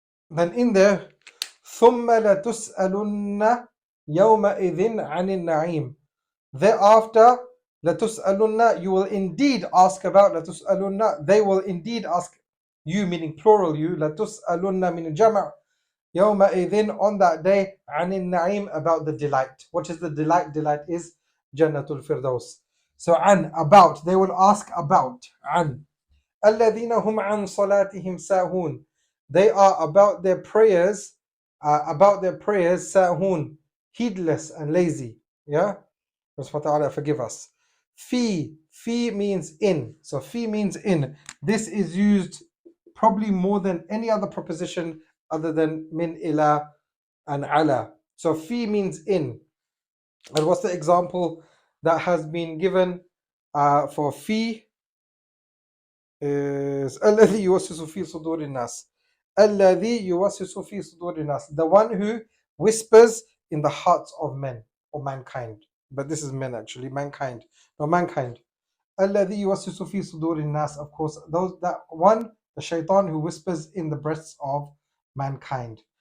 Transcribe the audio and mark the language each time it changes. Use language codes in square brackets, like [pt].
[en] Then in there, [ar] ثُمَّ لَتُسْأَلُنَّ يَوْمَئِذٍ عَنِ النَّعِيمِ. [en] Thereafter, [ar] لَتُسْأَلُنَّ, [en] you will indeed ask about, لَتُسْأَلُنَّ, they will indeed ask you, meaning plural you, [ar] لَتُسْأَلُنَّ مِنْ الْجَمْعِ يَوْمَئِذٍ, [en] on that day, [ar] عَنِ النَّعِيمِ, [en] about the delight. What is the delight? Delight is Jannatul Firdaus. So an, about, they will ask about, an. [ar] الَّذِينَ هُمْ عَنْ صَلَاتِهِمْ سَاهُونَ, [en] they are about their prayers, sahun, heedless and lazy. Yeah? Allah forgive us. Fi means in. So fi means in. This is used probably more than any other preposition other than min, ila, and ala. So fi means in. And what's the example that has been given for fi? Is [ar] الذي يوسوس في صدور الناس. الذي يوسوس في صدور الناس, [en] the one who whispers in the hearts of men or mankind. But this is men actually, mankind. No, mankind. [ar] الذي يوسوس في صدور الناس, [en] of course, that one, the shaitan who whispers in the breasts of mankind.